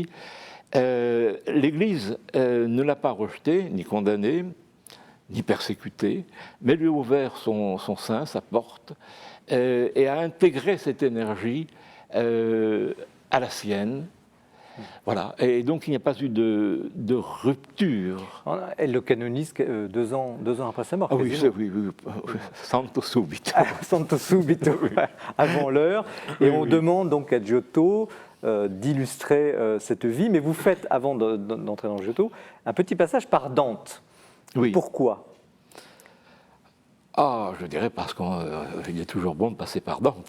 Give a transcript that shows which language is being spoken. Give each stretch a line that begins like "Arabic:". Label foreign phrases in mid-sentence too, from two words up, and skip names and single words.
French: L'Église ne l'a pas rejeté, ni condamné, ni persécuté, mais lui a ouvert son sein, sa porte, et a intégré cette énergie à la sienne. Voilà, et donc il n'y a pas eu de rupture. Elle le canonise 2 ans après sa mort. Ah oui,
Italian: santo subito. Santo subito,
French: avant l'heure. Et on demande donc à Giotto d'illustrer cette vie, mais vous faites, avant d'entrer dans Giotto, un petit passage par Dante. Oui. Pourquoi ? Je dirais parce qu'il est toujours bon de passer par Dante.